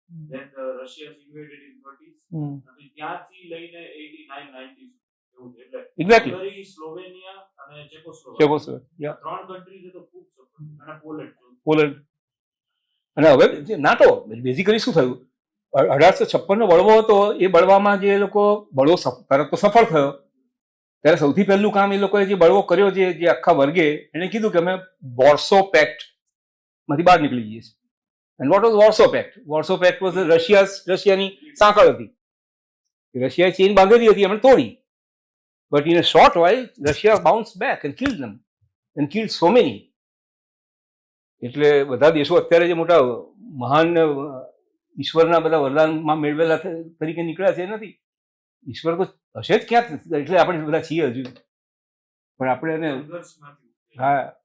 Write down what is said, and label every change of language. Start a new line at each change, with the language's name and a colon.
English: Then Russia invaded in 30s.
Gujarati: અને ત્યાંથી લઈને 89 90s exactly સ્લોવેનિયા અને ચેકોસ્લોવાકિયા 3 કન્ટ્રીઝ તો ખૂબ સફળ. અને પોલેન્ડ અને હવે જે નાટો બેઝિકલી શું થયું, 1856 નો બળવો હતો. એ બળવામાં જે લોકો બળવો તરત તો સફળ થયો, ત્યારે સૌથી પહેલું કામ એ લોકોએ જે બળવો કર્યો, જે આખા વર્ગે એને કીધું કે અમે વોર્સો પેક્ટ માંથી બહાર નીકળી જઈએ છીએ.
English: And what was Warsaw Pact? Warsaw Pact was
Gujarati: રશિયાની સાંકળ હતી. રશિયાએ ચેન બાંધેલી હતી, એમણે તોડી.
English: But in a short while, Russia bounced back and killed them. And killed so many.
Gujarati: એટલે બધા દેશો અત્યારે જે મોટા મહાન ઈશ્વરના બધા વરદાનમાં મેળવેલા તરીકે નીકળ્યા છે એ નથી. ઈશ્વર તો હશે જ ક્યાંક, એટલે આપણે બધા છીએ હજુ, પણ આપણે એને હા.